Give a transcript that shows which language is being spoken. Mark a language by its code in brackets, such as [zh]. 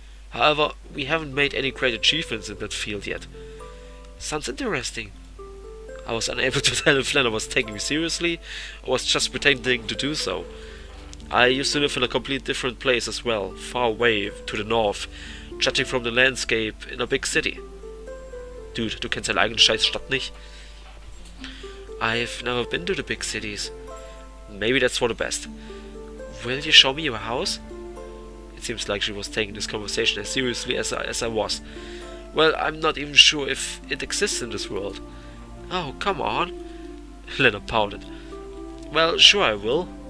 [en] However, we haven't made any great achievements in that field yet. Sounds interesting. I was unable to tell if Lena was taking me seriously or was just pretending to do so. I used to live in a completely different place as well, far away to the north, judging from the landscape in a big city. [de] Dude, du kennst deine eigene Scheißstadt nicht. [en] I've never been to the big cities. Maybe that's for the best. Will you show me your house? It seems like she was taking this conversation as seriously as I was. Well, I'm not even sure if it exists in this world. Oh, come on. Lena pouted. Well, sure I will.